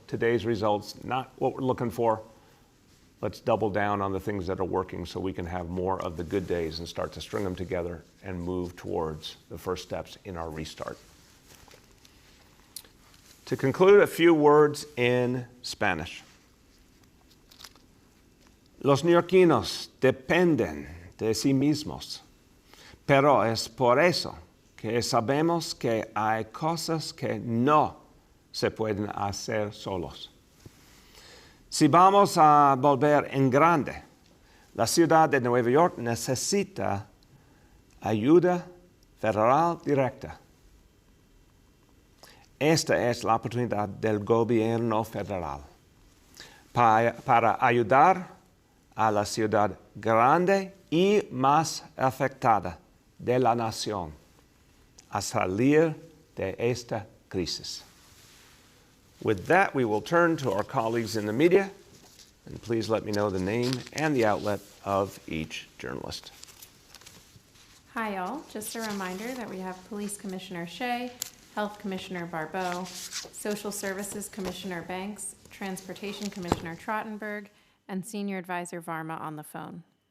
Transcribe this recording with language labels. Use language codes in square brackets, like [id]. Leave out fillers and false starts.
[en] Today's results, not what we're looking for. Let's double down on the things that are working so we can have more of the good days and start to string them together and move towards the first steps in our restart. To conclude, a few words in Spanish. [es] Los neoyorquinos dependen de sí mismos, pero es por eso que sabemos que hay cosas que no se pueden hacer solos. Si vamos a volver en grande, la ciudad de Nueva York necesita ayuda federal directa. Esta es la oportunidad del gobierno federal para ayudar a la ciudad grande y más afectada de la nación a salir de esta crisis. [en] With that, we will turn to our colleagues in the media, and please let me know the name and the outlet of each journalist. Hi, all. Just a reminder that we have Police Commissioner Shea, Health Commissioner Barbeau, Social Services Commissioner Banks, Transportation Commissioner Trottenberg, and Senior Advisor Varma on the phone.